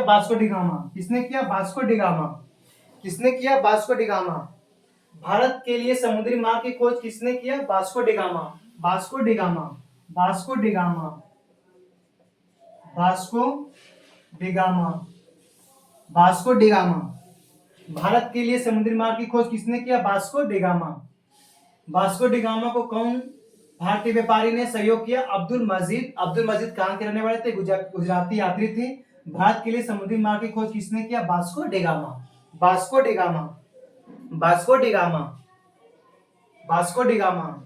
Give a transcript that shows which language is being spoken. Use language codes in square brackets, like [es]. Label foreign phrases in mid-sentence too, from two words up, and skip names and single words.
[hi] वास्को डी गामा। किसने किया? वास्को डी गामा। किसने किया? वास्को डी गामा। भारत के लिए समुद्री मार्ग की खोज किसने किया? वास्को डी गामा, वास्को डी गामा, वास्को डी गामा, वास्को डी गामा, वास्को डी गामा। भारत के लिए समुद्री मार्ग की खोज किसने किया? वास्को डी गामा। वास्को डी गामा को कौन भारतीय व्यापारी ने सहयोग किया? अब्दुल मजीद। अब्दुल मजीद कहाँ के रहने वाले थे? गुजराती यात्री थे। भारत के लिए समुद्री मार्ग की खोज किसने किया? वास्को डी गामा, वास्को डी गामा, वास्को डी गामा, वास्को डी गामा।